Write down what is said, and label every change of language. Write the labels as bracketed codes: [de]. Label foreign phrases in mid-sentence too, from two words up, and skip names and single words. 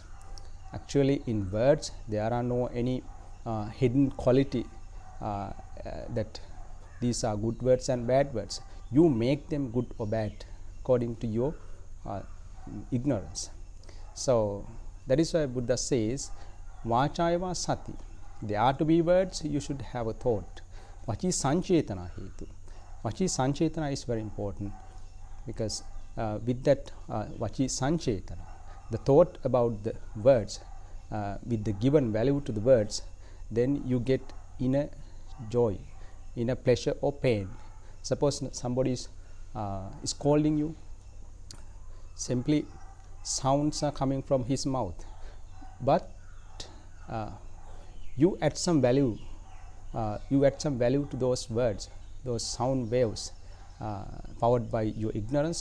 [en] Actually, in words there are no any hidden quality that these are good words and bad words. You make them good or bad according to your ignorance. So that is why Buddha says, [pi] Vachayava sati. [en] There are to be words, you should have a thought. [pi] Vachi sanchetana hetu. Vachi sanchetana [en] is very important, because with that [pi] vachi sanchetana, [en] the thought about the words, with the given value to the words, then you get inner joy, inner pleasure or pain. Suppose somebody is scolding you, simply sounds are coming from his mouth, but you add some value to those words, those sound waves, powered by your ignorance.